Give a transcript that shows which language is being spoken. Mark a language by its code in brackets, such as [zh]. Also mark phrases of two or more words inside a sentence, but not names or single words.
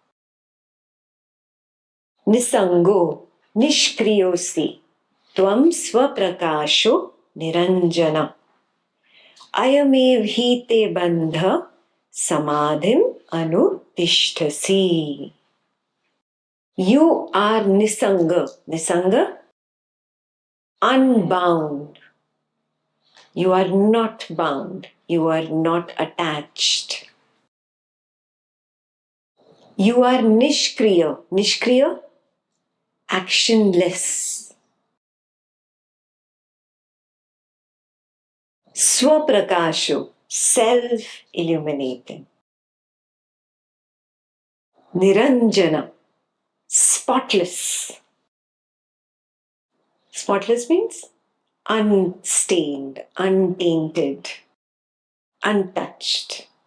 [sa] Nisango nishkriyosi tvam swaprakasho niranjana ayamev hi te bandha samadhim anutishtasi. [en] You are nisanga. Nisanga, unbound. You are not bound. You are not attached. You are nishkriya. Nishkriya, actionless. Swaprakasho, self-illuminating. Niranjana, spotless. Spotless means unstained, untainted, untouched.